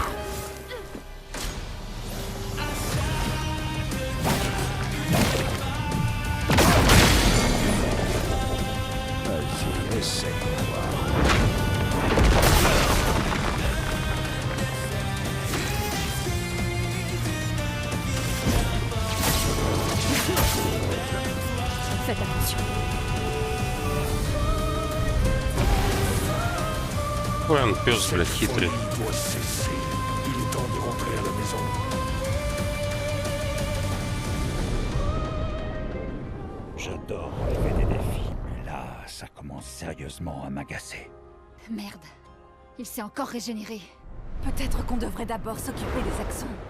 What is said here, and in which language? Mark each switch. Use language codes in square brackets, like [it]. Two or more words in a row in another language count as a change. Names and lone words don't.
[fr] Vas-y, essaie-moi. Faites attention. [ru] Ой, он пес, блядь, хитрый. [fr] Il doit cesser. Il est temps de rentrer à la maison. J'adore relever des défis, mais là, ça commence sérieusement à m'agacer. Merde. Il s'est encore régénéré. Peut-être qu'on devrait d'abord s'occuper des accents.